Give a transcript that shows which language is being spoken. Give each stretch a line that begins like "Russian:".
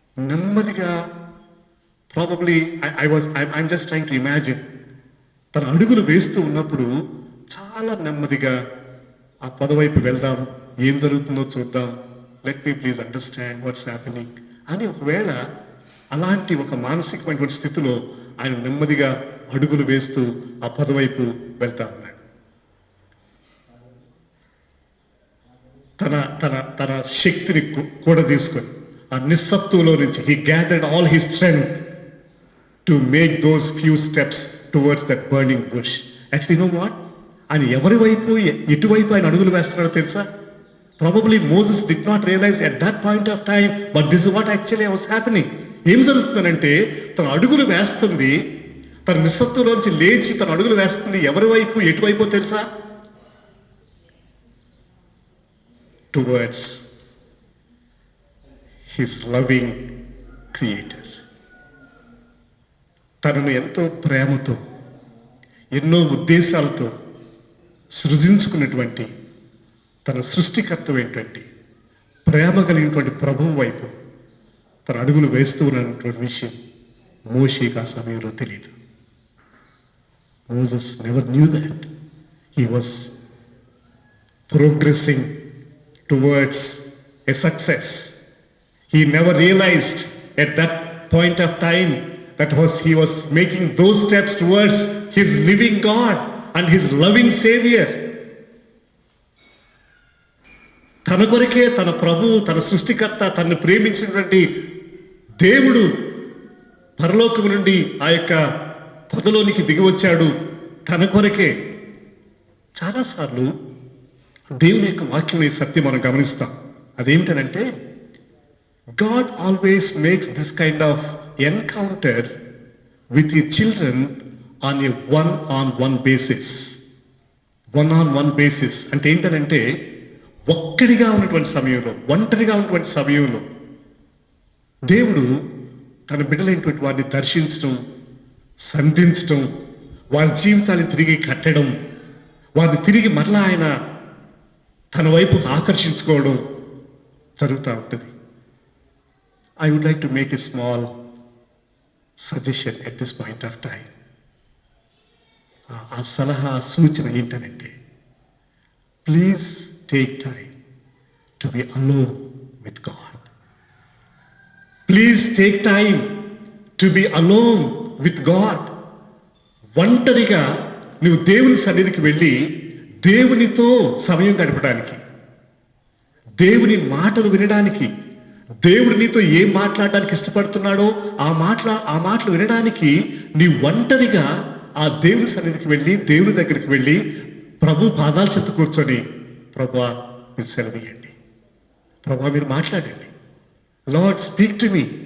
Telugu: నెమ్మదిగా,
English: probably I'm just trying to imagine,
Telugu: తన అడుగులు వేస్తూ ఉన్నప్పుడు చాలా నెమ్మదిగా ఆ పదవైపు వెళ్దాం, ఏం జరుగుతుందో చూద్దాం,
English: let me please understand what's happening
Telugu: అని ఒకవేళ అలాంటి ఒక మానసికమైనటువంటి స్థితిలో ఆయన నెమ్మదిగా అడుగులు వేస్తూ ఆ పదవైపు వెళ్తా ఉన్నాడు. తన తన తన శక్తిని కూడా తీసుకొని ఆ నిస్సత్తులో నుంచి
English: he gathered all his strength to make those few steps towards that burning bush. Actually, you know what?
Telugu: ఆయన ఎవరి వైపు, ఎటువైపు ఆయన అడుగులు వేస్తున్నాడో తెలుసా?
English: Probably Moses did not realize at that point of time, but this is what actually was happening.
Telugu: ఏం జరుగుతుందంటే తన అడుగులు వేస్తుంది, తన నిస్సత్తులోంచి లేచి తన అడుగులు వేస్తుంది. ఎవరి వైపు, ఎటువైపో తెలుసా?
English: Towards his loving creator.
Telugu: తనను ఎంతో ప్రేమతో, ఎన్నో ఉద్దేశాలతో సృజించుకున్నటువంటి తన సృష్టికర్త ఏంటంటే ప్రేమ కలిగినటువంటి ప్రభువు వైపు తన అడుగులు వేస్తూ ఉన్నటువంటి విషయం మోషేకి ఆ సమయంలో తెలియదు.
English: Moses never knew that he was progressing towards a success. He never realized at that point of time that he was making those steps towards his living God and his loving Savior.
Telugu: తన కొరకే తన ప్రభువు, తన సృష్టికర్త, తనను ప్రేమించినటువంటి దేవుడు పరలోకము నుండి ఆ యొక్క పొదలోనికి దిగివచ్చాడు తన కొరకే. చాలాసార్లు దేవుని యొక్క వాక్యం సత్యం మనం గమనిస్తాం. అదేమిటనంటే
English: God always makes this kind of encounter with his children on a one-on-one basis. One-on-one basis
Telugu: అంటే ఏంటంటే ఒక్కడిగా ఉన్నటువంటి సమయంలో, ఒంటరిగా ఉన్నటువంటి సమయంలో దేవుడు తన బిడ్డలైనటువంటి వారిని దర్శించడం, సంధించడం, వారి జీవితాన్ని తిరిగి కట్టడం, వారిని తిరిగి మరలా ఆయన తన వైపు ఆకర్షించుకోవడం జరుగుతూ ఉంటుంది.
English: I would like to make a small suggestion at this point of time.
Telugu: ఆ సలహా, సూచన ఏంటనంటే
English: Please take time to be alone with God. Please take time to be alone with God.
Telugu: ఒంటరిగా నువ్వు దేవుని సన్నిధికి వెళ్ళి దేవునితో సమయం గడపడానికి, దేవుని మాటలు వినడానికి, దేవుడు నీతో ఏం మాట్లాడడానికి ఇష్టపడుతున్నాడో ఆ మాటలు వినడానికి నీ ఒంటరిగా ఆ దేవుని సన్నిధికి వెళ్ళి, దేవుని దగ్గరికి వెళ్ళి ప్రభు పాదాల చెంత కూర్చొని, ప్రభువా మీరు సెలవియండి, ప్రభువా మీరు మాట్లాడండి,
English: Lord speak to me.